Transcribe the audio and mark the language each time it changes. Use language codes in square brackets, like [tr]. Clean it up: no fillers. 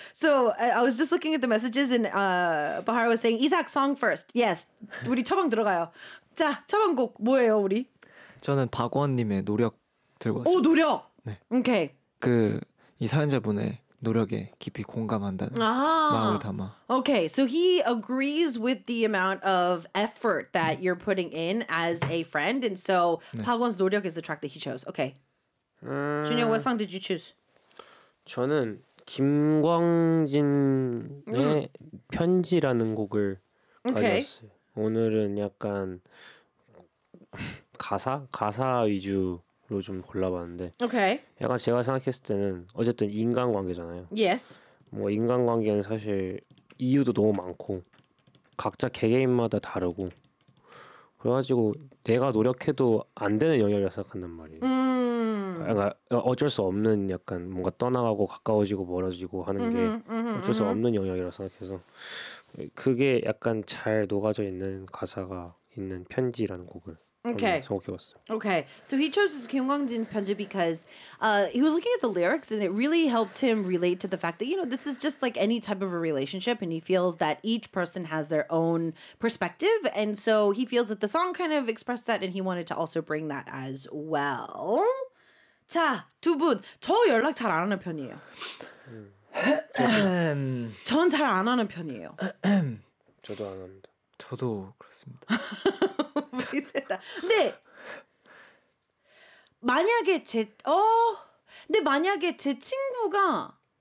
[en] So I was just looking at the messages and Bahar was saying, Isaac, song first. [ko] Yes. 우리 처방 들어가요. 자, 처방곡 뭐예요, 우리? 저는 박원님의 노력 들고 왔습니다. 오, 노력. 네. 오케이. 그 이 사연자분의 노력에 깊이 공감한다는 아~ 마음을 담아. [en] Okay. So he agrees with the amount of effort that 네. you're putting in as a friend and so 박원's 네. 노력 is the track that he chose. Okay. Junior, what song did you choose? [ko] 저는 김광진의 편지라는 곡을 [en] okay. [ko] 가져왔어요. 오늘은 약간 가사 위주 로 좀 골라봤는데 okay. 약간 제가 생각했을 때는 어쨌든 인간관계잖아요. [en] Yes. [ko] 뭐 인간관계는 사실 이유도 너무 많고 각자 개개인마다 다르고 그래가지고 내가 노력해도 안 되는 영역이라고 생각하는 말이에요. 그러니까 어쩔 수 없는 약간 뭔가 떠나가고 가까워지고 멀어지고 하는 게 어쩔 수 없는 영역이라고 생각해서 그게 약간 잘 녹아져 있는 가사가 있는 편지라는 곡을 [en] Okay. Okay. So he chose this Kim Kwang Jin 편지 because he was looking at the lyrics and it really helped him relate to the fact that, you know, this is just like any type of a relationship and he feels that each person has their own perspective. And so he feels that the song kind of expressed that and he wanted to also bring that as well. [ko] 자, 두 분, 저 연락 잘 안 하는 편이에요. 전 잘 안 하는 편이에요. 저도 안 합니다. 저도 그렇습니다. 근데 만약에 제 어 근데 만약에 제 친구가